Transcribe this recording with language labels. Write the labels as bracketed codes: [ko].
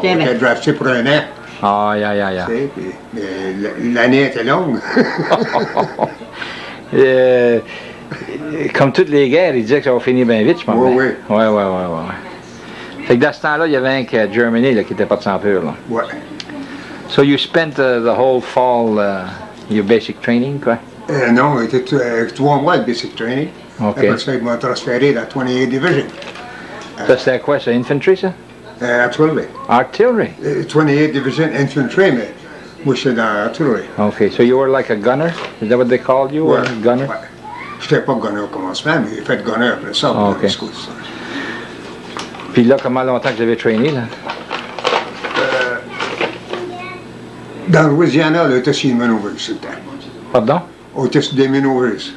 [fr] On était drafté pour un an. [en] Ah, yeah. [fr] tu sais, mais l'année était longue. Euh, comme toutes les guerres, ils disaient que ça va finir bien vite, je pense. Oui, oui. Ouais. Fait que dans ce temps-là, il y avait un que Germany là, qui était pas de sans peur, là. Ouais. [en] So you spent the whole fall your basic training, quoi? [fr] Non, il était 3 mois de basic training. [en] OK. [fr] Après ça, ils m'ont transféré dans la 28th Division. Ça, c'était quoi, ça? Infantry, ça? Artillery. Artillery? 28th Division Infantry, mais moi, j'étais dans l'artillerie. [en] Okay, so you were like a gunner? Is that what they called you? [fr] Ouais. [en] A gunner? [fr] Ouais. J'étais pas gunner au commencement, mais j'ai fait gunner après ça. [en] Ah, OK. [fr] Puis là, comment longtemps que vous avez trainé, là? Dans Louisiana, là, on était sur les maneuvers tout le temps. Pardon? On était sur des maneuvers.